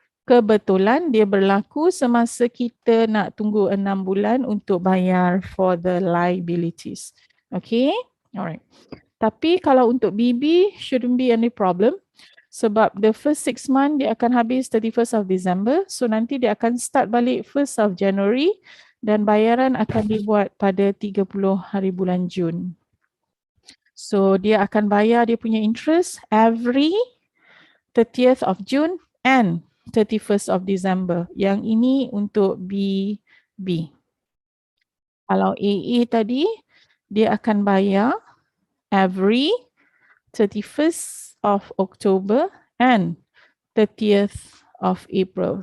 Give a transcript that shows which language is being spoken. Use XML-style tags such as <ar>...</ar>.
<ms>Kebetulan dia berlaku semasa kita nak tunggu 6 bulan untuk bayar</ms> <en>for the liabilities. Okay, alright.</en> <ms>Tapi kalau untuk</ms> <en>BB, shouldn't be any problem.</en> <ms>Sebab</ms> <en>the first 6 months</en> <ms>dia akan habis</ms> <en>31st of December. So</en> <ms>nanti dia akan</ms> <en>start</en> <ms>balik</ms> <en>1st of January.</en> <ms>Dan bayaran akan dibuat pada 30 hari bulan Jun.</ms> <en>So</en> <ms>dia akan bayar dia punya</ms> <en>interest every 30th of June and 31st of December.</en> <ms>Yang ini untuk B. Kalau AA tadi, dia akan bayar</ms> <en>every 31st of October and 30th of April.</en>